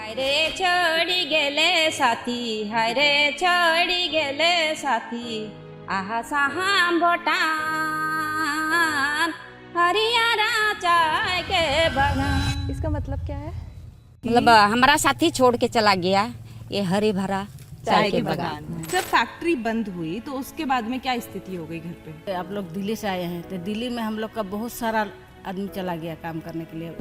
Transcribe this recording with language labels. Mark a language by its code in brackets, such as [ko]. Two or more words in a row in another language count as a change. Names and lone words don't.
[sck] हरे चढ़ी गेले साथी, हरे चढ़ी गेले साथी, आहा साहाम भोटान हरियारा चाय के बागान। [hi] इसका मतलब क्या है? मतलब हमारा साथी छोड़ के चला गया ये हरे भरा चाय के बागान। जब फैक्ट्री बंद हुई तो उसके बाद में क्या स्थिति हो गई घर पे? आप लोग दिल्ली से आए हैं तो दिल्ली में हम लोग का बहुत सारा आदमी चला गया काम करने के लिए।